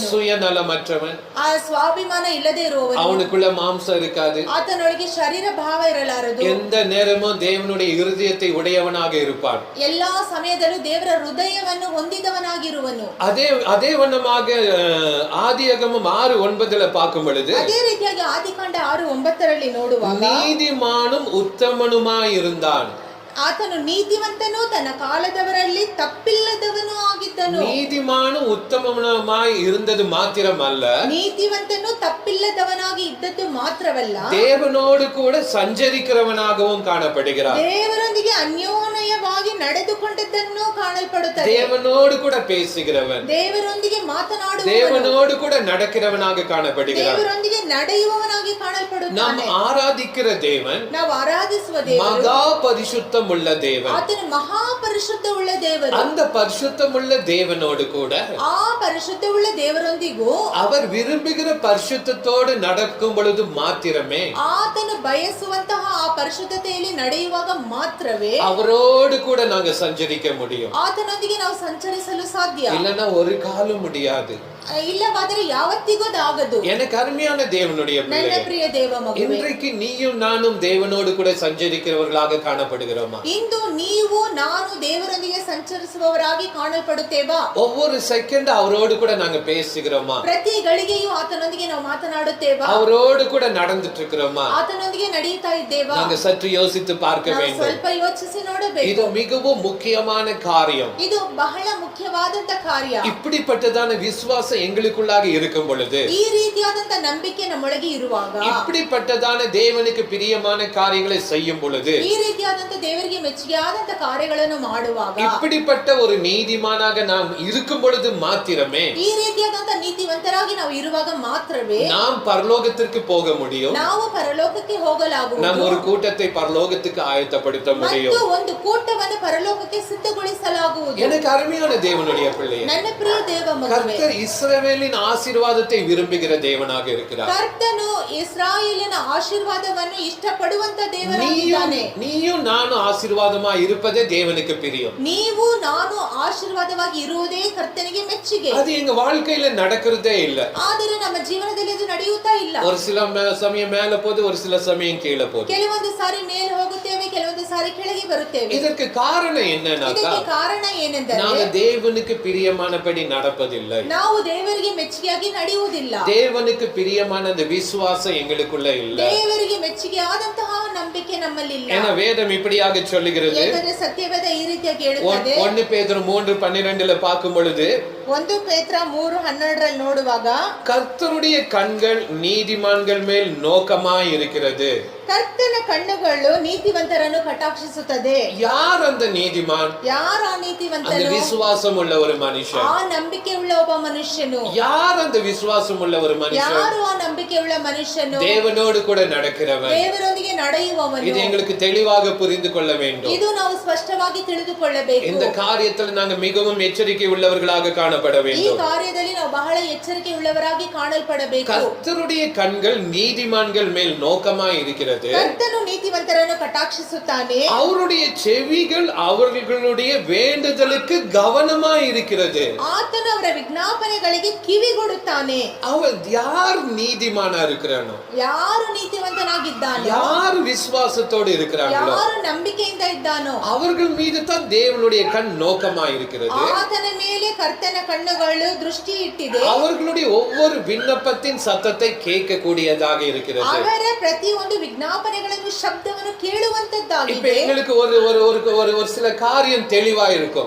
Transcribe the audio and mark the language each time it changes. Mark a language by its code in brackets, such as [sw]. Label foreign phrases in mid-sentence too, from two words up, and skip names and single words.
[ta] சுயநலமற்றவன், [kn] ಆ ಸ್ವಾಭಿಮಾನ ಇಲ್ಲದೆ ಇರುವವನು, [ta] அவனுக்குள்ள மாம்சம் இருக்காது, [kn] ಆತನೊಳಗೆ ಶರೀರ ಭಾವ ಇರಲಾರದು, [ta] எந்த நேரமும் தேவனுடைய இருதயத்தை உடையவனாக இருப்பான். [kn] ಎಲ್ಲಾ ಸಮಯದಲ್ಲೂ ದೇವರ ಹೃದಯವನ್ನು ಹೊಂದಿದವನಾಗಿರುವನು. [ta] அதே வண்ணமாக ஆதியாகமம் 6:9 பார்க்கும் பொழுது, [kn] ಅದೇ ರೀತಿಯಾಗಿ ಆದಿಕಾಂಡ 6:9 ನೋಡುವಾಗ [ta] நீதிமானும் உத்தமனுமாய் இருந்தான். [kn] ಆತನು ನೀತಿವಂತನು, ತನ್ನ ಕಾಲದವರಲ್ಲಿ ತಪ್ಪಿಲ್ಲದವನು ಆಗಿದ್ದನು. [ta] நீதிமானும் உத்தமனுமாய் இருந்தது மாத்திரமல்ல, [kn] ನೀತಿವಂತನು ತಪ್ಪಿಲ್ಲದವನಾಗಿ ಇದ್ದದ್ದು ಮಾತ್ರವಲ್ಲ, [ta] தேவனோடு கூட சஞ்சரிக்கிறவனாகவும் காணப்படுகிறார். [kn] ದೇವರೊಂದಿಗೆ ಅನ್ಯೋನ್ಯವಾಗಿ ನಡೆದುಕೊಂಡದ್ದನ್ನು ಕಾಣಲ್ಪಡುತ್ತದೆ. [ta] தேவனோடு கூட பேசுகிறவன், [kn] ದೇವರೊಂದಿಗೆ ಮಾತನಾಡುವವನು, [ta] தேவனோடு கூட நடக்கிறவனாக காணப்படுகிறார். [kn] ದೇವರೊಂದಿಗೆ ನಡೆಯುವವನಾಗಿ [ta] நாம் [kn] ಕಾಣಲ್ಪಡುತ್ತಾನೆ. [ta] ஆராதிக்கிற தேவன் [kn] ನಾವು ಆರಾಧಿಸುವ ದೇವರು [ta] மகா பரிசுத்தம் உள்ள தேவன். [kn] ಆತನು ಮಹಾಪರಿಶುದ್ಧ ಉಳ್ಳ ದೇವರು. [ta] அந்த பரிசுத்தம் உள்ள தேவனோடு கூட [kn] ಆ ಪರಿಶುದ್ಧ ಉಳ್ಳ ದೇವರೊಂದಿಗೂ [ta] அவர் விரும்புகிற பரிசுத்தத்தோடு நடக்கும் பொழுது மாத்திரமே, [kn] ಆತನು ಬಯಸುವಂತಹ ಆ ಪರಿಶುದ್ಧತೆಯಲ್ಲಿ ನಡೆಯುವಾಗ ಮಾತ್ರವೇ [ta] அவரோடு கூட நாங்க சஞ்சரிக்க முடியும். [kn] ಆತನೊಂದಿಗೆ ನಾವು ಸಂಚರಿಸಲು ಸಾಧ್ಯ. [ta] இல்லன்னா ஒரு காலம் முடியாது. [kn] ಇಲ್ಲವಾದರೆ ಯಾವತ್ತಿಗೂ ಅದಾಗದು. [ta] எனக்கு அருமையான தேவனுடைய [kn] ನನ್ನ [ta] பிள்ளையே, [kn] ಪ್ರಿಯ ದೇವ ಮಗುವೆ, [ta] இன்றைக்கு நீயும் நானும் தேவனோடு கூட சஞ்சரிக்கிறவர்களாக காணப்படுகிறோமா? [kn] ಇಂದು ನೀವು ನಾನು ದೇವರೊಂದಿಗೆ ಸಂಚರಿಸುವವರಾಗಿ ಕಾಣಲ್ಪಡುತ್ತೇವಾ? [ta] ஒவ்வொரு செகண்ட் அவரோடு கூட நாங்க பேசுகிறோமா? [kn] ಪ್ರತಿ ಗಳಿಗೆಯೂ ಆತನೊಂದಿಗೆ ನಾವು ಮಾತನಾಡುತ್ತೇವಾ? [ta] அவரோடு கூட நடந்துட்டு இருக்கிறோமா? [kn] ಆತನೊಂದಿಗೆ ನಡೆಯುತ್ತಾ ಇದ್ದೇವಾ? [ta] நாங்க சற்று யோசித்து பார்க்க [kn] ನಾವು [ta] வேண்டும். [kn] ಸ್ವಲ್ಪ ಯೋಚಿಸಿ ನೋಡಬೇಕು. [ta] இது மிகவும் முக்கியமான காரியம். [kn] ಇದು ಬಹಳ ಮುಖ್ಯವಾದಂತ ಕಾರ್ಯ. [ta] இப்படிப்பட்டதான விசுவாசம் எங்களுக்குள்ளாக இருக்கும் பொழுது [kn] ಈ ರೀತಿಯಾದಂತ ನಂಬಿಕೆ ನಮ್ಮೊಳಗೆ ಇರುವಾಗ, [ta] இப்படிப்பட்டதான தேவனுக்கு பிரியமான காரியங்களை செய்யும் பொழுது, [kn] ಈ ರೀತಿಯಾದಂತ ದೇವರಿಗೆ ಮೆಚ್ಚುಗೆಯಾದಂತ ಕಾರ್ಯಗಳನ್ನು ಮಾಡುವಾಗ, [ta] இப்படிப்பட்ட ஒரு நீதிமானாக நாம் இருக்கும் பொழுது மாத்திரமே, [kn] ಈ ರೀತಿಯಾದಂತ ನೀತಿವಂತರಾಗಿ ನಾವು ಇರುವಾಗ ಮಾತ್ರವೇ [ta] நாம் பரலோகத்திற்கு போக முடியும். [kn] ನಾವು ಪರಲೋಕಕ್ಕೆ ಹೋಗಲಾಗುವುದು. [ta] நாம் ஒரு கூட்டத்தை பரலோகத்துக்கு ஆயத்தப்படுத்த முடியும். [kn] ಮತ್ತು ಒಂದು ಕೂಟವನ್ನು ಪರಲೋಕಕ್ಕೆ ಸಿದ್ಧಗೊಳಿಸಲಾಗುವುದು. [ta] எனக்கு ಅರುமையான தேவனுடைய பிள்ளையே, [kn] ನನ್ನ ಪ್ರಿಯ ದೇವ ಮಗನೇ, [ta] கர்த்தர் இஸ்ரவேலின் ஆசீர்வாதத்தை விரும்புகிற தேவனாக இருக்கிறார். [kn] ಕರ್ತನು ಇಸ್ರಾಯೇಲಿನ ಆಶೀರ್ವಾದವನ್ನು ಇಷ್ಟಪಡುವಂತ ದೇವರಾಗಿದ್ದಾನೆ. [ta] நீயும் நானும் ஆசீர்வாதமா இருப்பதே தேவனுக்கு பிரியம். [kn] ನೀವು ನಾನು ಆಶೀರ್ವಾದವಾಗಿ ಇರುವುದೇ ಕರ್ತನಿಗೆ ಮೆಚ್ಚುಗೆ. [ta] அது எங்க வாழ்க்கையில நடக்கிறதே இல்ல. [kn] ಆದರೆ ನಮ್ಮ ಜೀವನದಲ್ಲಿ ಅದು ನಡೆಯುತ್ತಾ ಇಲ್ಲ. [ta] ஒரு சில சமயம் மேல போகுது, ஒரு சில சமயம் கீழே போகுது. [kn] ಕೆಲವೊಂದು ಸಾರಿ ಮೇಲೆ ಹೋಗುತ್ತೇವೆ, ಕೆಲವೊಂದು ಸಾರಿ ಕೆಳಗೆ ಬರುತ್ತೇವೆ. [ta] இதற்கு காரணம் என்னன்னா, [kn] ಇದಕ್ಕೆ ಕಾರಣ ಏನೆಂದರೆ [ta] நாங்க தேவனுக்கு பிரியமானபடி நடப்பதில்லை. [kn] ನಾವು ದೇವರಿಗೆ ಮೆಚ್ಚುಗೆಯಾಗಿ ನಡೆಯುವುದಿಲ್ಲ. [ta] தேவனுக்கு பிரியமான அந்த விசுவாசம் எங்களுக்குள்ள இல்ல. [kn] ದೇವರಿಗೆ ಮೆಚ್ಚುಗೆಯಾದಂತಹ ನಂಬಿಕೆ ನಮ್ಮಲ್ಲಿಲ್ಲ. [ta] ஏன்னா வேதம் இப்படியாக சொல்லுகிறது. [kn] ಏಕೆಂದರೆ ಸತ್ಯವೇದ ಈ ರೀತಿಯಾಗಿ ಹೇಳುತ್ತದೆ. [ta] 1 பேதுரு 3:12 பார்க்கும் பொழுது, [kn] 1 ಪೇತ್ರ 3:12 ನೋಡುವಾಗ, [ta] கர்த்தருடைய கண்கள் நீதிமான்கள் மேல் நோக்கமாய் இருக்கிறது. [kn] ಕರ್ತನ ಕಣ್ಣುಗಳು ನೀತಿವಂತರನ್ನು ಕಟಾಕ್ಷಿಸುತ್ತದೆ. [ta] யார் அந்த நீதிமான்? [kn] ಯಾರು ಆ [ta] அந்த [kn] ನೀತಿವಂತನು? [ta] விசுவாசம் உள்ள ஒரு மனுஷன். [kn] ಆ ನಂಬಿಕೆ ಉಳ್ಳ ಒಬ್ಬ ಮನುಷ್ಯನು. [ta] யார் அந்த விசுவாசம் உள்ள ஒரு மனுஷன்? [kn] ಯಾರು ಆ ನಂಬಿಕೆ ಉಳ್ಳ ಮನುಷ್ಯನು? [ta] தேவனோடு கூட நடக்கிறவன். [kn] ದೇವರೊಂದಿಗೆ ನಡೆಯುವವನು. [ta] இது எங்களுக்கு தெளிவாக புரிந்து கொள்ள வேண்டும். [kn] ಇದು ನಾವು ಸ್ಪಷ್ಟವಾಗಿ ತಿಳಿದುಕೊಳ್ಳಬೇಕು. [ta] இந்த காரியத்தில் நாங்கள் மிகவும் எச்சரிக்கை உள்ளவர்களாக காணப்பட [kn] ಈ [ta] வேண்டும். [kn] ಕಾರ್ಯದಲ್ಲಿ ನಾವು ಬಹಳ ಎಚ್ಚರಿಕೆ ಉಳ್ಳವರಾಗಿ ಕಾಣಲ್ಪಡಬೇಕು. [ta] கர்த்தருடைய கண்கள் நீதிமான்கள் மேல் நோக்கமாய் இருக்கிறது. [kn] ಕರ್ತನು ನೀತಿವಂತರನ್ನು ಕಟಾಕ್ಷಿಸುತ್ತಾನೆ. [ta] அவருடைய செவிகள் அவர்களுடைய வேண்டுதலுக்கு கவனமாய் இருக்கிறது. [kn] ಆತನು ಅವರ ವಿಜ್ಞಾಪನೆಗಳಿಗೆ ಕಿವಿಗೊಡುತ್ತಾನೆ. [ta] அவன் யார் நீதிமானா இருக்கிறானோ, [kn] ಯಾರು ನೀತಿವಂತನಾಗಿದ್ದಾನೋ, [ta] யார் விசுவாசத்தோடு இருக்கிறார்களோ, [kn] ಯಾರು ನಂಬಿಕೆಯಿಂದ ಇದ್ದಾನೋ, [ta] அவர்கள் மீது தான் தேவனுடைய கண் நோக்கமாய் இருக்கிறது. [kn] ಆತನ ಮೇಲೆ ಕರ್ತನ ಕಣ್ಣುಗಳು ದೃಷ್ಟಿ ಇಟ್ಟಿದೆ. [ta] அவர்களுடைய ஒவ்வொரு விண்ணப்பத்தின் சத்தத்தை கேட்கக்கூடியதாக இருக்கிறது. [kn] ಅವರ ಪ್ರತಿಯೊಂದು ವಿಜ್ಞಾಪನೆಗಳನ್ನು ಶಬ್ದವನ್ನು [ta] இப்ப [kn] ಕೇಳುವಂತದ್ದಾಗಿದೆ. [ta] எங்களுக்கு ஒரு சில காரியம் தெளிவா இருக்கும்.